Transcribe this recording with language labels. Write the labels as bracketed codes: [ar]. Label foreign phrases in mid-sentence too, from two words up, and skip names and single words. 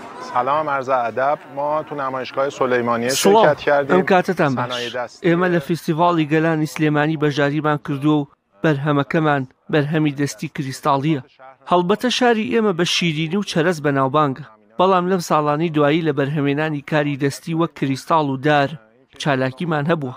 [fa] سلام، عرض ادب. ما تو نمایشگاه سلیمانیه شرکت کردیم. [ckb] ئەم کاتتان باش. ئێمە لە فیستیڤاڵی گەلانی سلێمانی بەژاریمان کردووە و بەرهەمەکەمان بەرهەمی دەستی کریستاڵیە. هەڵبەتە شاری ئێمە بە شیرینی و چەرەس بەناوبانگە، بەڵام لەم ساڵانی دوایی لە بەرهەمێنانی کاری دەستی وەک کریستاڵ و دار چالاکیمان هەبووە.